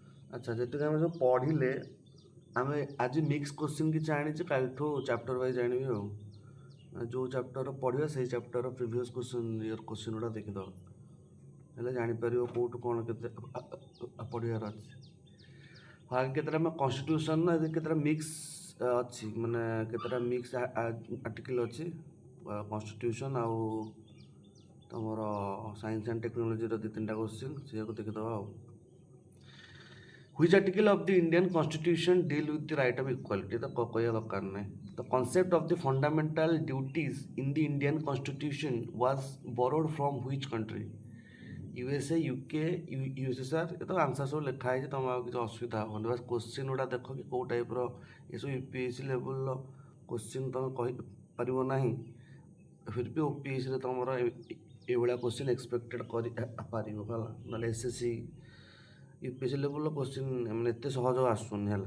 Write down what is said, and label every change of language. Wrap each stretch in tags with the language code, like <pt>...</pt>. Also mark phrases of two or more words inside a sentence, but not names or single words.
<or>ଆଚ୍ଛା ଯେତିକି ଆମେ ସବୁ ପଢ଼ିଲେ ଆମେ ଆଜି</or> <en>mix question</en> <or>କିଛି ଆଣିଛେ କାଲିଠୁ</or> <en>chapter wise</en> <or>ଆଣିବି ଆଉ ଯେଉଁ ଚାପ୍ଟର ପଢ଼ିବା ସେଇ</or> <en>chapter previous question year question</en> <or>ଗୁଡ଼ା ଦେଖିଦେବ ହେଲେ ଜାଣିପାରିବ କେଉଁଠୁ କ'ଣ କେତେ ପଢ଼ିବାର ଅଛି। ହଁ କେତେଟା ଆମେ କନଷ୍ଟିଟ୍ୟୁସନ୍ କେତେଟା ମିକ୍ସ ଅଛି ମାନେ କେତେଟା</or> <en>mix article</en> <or>ଅଛି କନଷ୍ଟିଟ୍ୟୁସନ୍ ଆଉ ତୁମର</or> <en>science and technology</en> <or>ଦୁଇ ତିନିଟା କୋଶ୍ଚିନ୍ ସେଇଆକୁ ଦେଖିଦେବା ଆଉ।</or> <en>Which article of the Indian Constitution deal with the right of equality?</en> <or>The କହିବା ଦରକାର ନାହିଁ।</or> <en>The concept of the fundamental duties in the Indian Constitution was borrowed from which country?</en> <or>USA, UK, USSR ଏ ତ ଆନ୍ସର ସବୁ ଲେଖା ହେଇଛି ତୁମେ ଆଉ କିଛି ଅସୁବିଧା ହେବନି ବାସ୍ କୋଶ୍ଚିନ୍ ଗୁଡ଼ା ଦେଖ କି କେଉଁ ଟାଇପ୍ର ଏସବୁ UPSC</or> <en>level question</en> <or>ତୁମେ କହିପାରିବ ନାହିଁ</or> <hi>फिर भी</hi> <or>OPSCରେ ତୁମର ଏଇଭଳିଆ</or> <en>question expected</en> <or>କରିପାରିବ ହେଲା ନହେଲେ SSC UPSC</or> <en>level question</en> <or>ମାନେ ଏତେ ସହଜ ଆସୁନି ହେଲା।</or>